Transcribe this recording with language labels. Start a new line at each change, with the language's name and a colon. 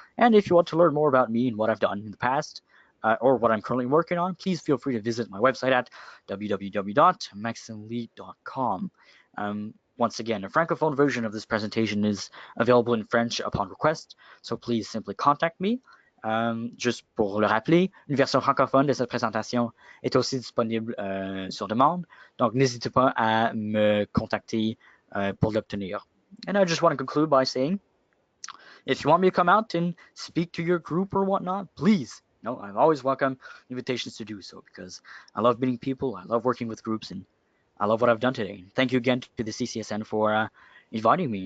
English: And if you want to learn more about me and what I've done in the past, or what I'm currently working on, please feel free to visit my website at www.maximele.com. Once again, a francophone version of this presentation is available in French upon request, so please simply contact me.
French: Juste pour le rappeler, une version francophone de cette présentation est aussi disponible sur demande, donc n'hésitez pas à me contacter pour l'obtenir.
English: And I just want to conclude by saying, if you want me to come out and speak to your group or whatnot, please. I'm always welcome invitations to do so, because I love meeting people, I love working with groups, and I love what I've done today. Thank you again to the CCSN for inviting me.